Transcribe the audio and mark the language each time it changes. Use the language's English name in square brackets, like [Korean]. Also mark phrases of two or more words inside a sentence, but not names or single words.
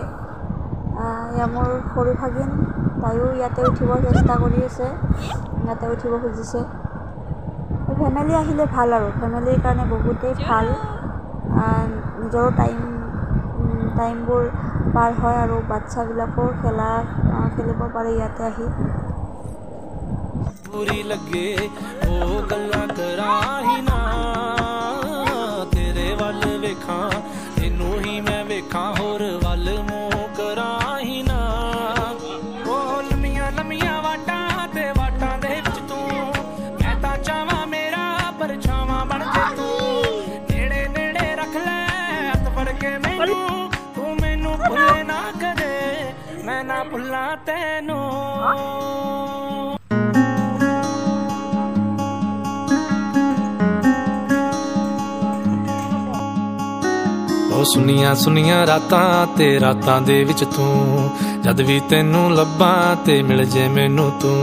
[Assamese] এয়া মোৰ সৰু ভাগিন, তাইও ইয়াতে উঠিব চেষ্টা কৰি আছে, ইয়াতে উঠিব খুজিছে। ফেমিলি আহিলে ভাল, আৰু ফেমিলিৰ কাৰণে বহুতেই ভাল। নিজৰ টাইমবোৰ পাৰ হয়, আৰু বাচ্ছাবিলাকো খেলিব পাৰে ইয়াতে আহি। [Punjabi] ਬੁਰੀ ਲਗੇ ਵੋ ਗੱਲਾਂ ਕਰਾਂ ਹੀ ਨਾ, ਤੇਰੇ ਵੱਲ ਵੇਖਾਂ ਤੈਨੂੰ ਹੀ ਮੈਂ ਵੇਖਾਂ, ਹੋਰ ਵੱਲ ਮੂੰਹ ਕਰਾਂ ਹੀ ਨਾ। ਓ ਲੰਮੀਆਂ ਲੰਮੀਆਂ ਵਾਟਾਂ ਤੇ ਵਾਟਾਂ ਦੇ ਵਿੱਚ ਤੂੰ, ਮੈਂ ਤਾਂ ਚਾਹਾਂ ਮੇਰਾ ਪਰਛਾਵਾਂ ਬਣ ਜੇ ਤੂੰ। ਨੇੜੇ ਨੇੜੇ ਰੱਖ ਲੈ ਹੱਥ ਫੜ ਕੇ ਮੈਨੂੰ, ਤੂੰ ਮੈਨੂੰ ਭੁੱਲੇ ਨਾ ਕਦੇ, ਮੈਂ ਨਾ ਭੁੱਲਾਂ ਤੈਨੂੰ। ਸੁਨੀਆਂ ਸੁਨੀਆਂ ਰਾਤਾਂ ਤੇ ਰਾਤਾਂ ਦੇ ਵਿੱਚ ਤੂੰ, ਜਦ ਵੀ ਤੈਨੂੰ ਲੱਭਾਂ ਤੇ ਮਿਲ ਜੇ ਮੈਨੂੰ ਤੂੰ।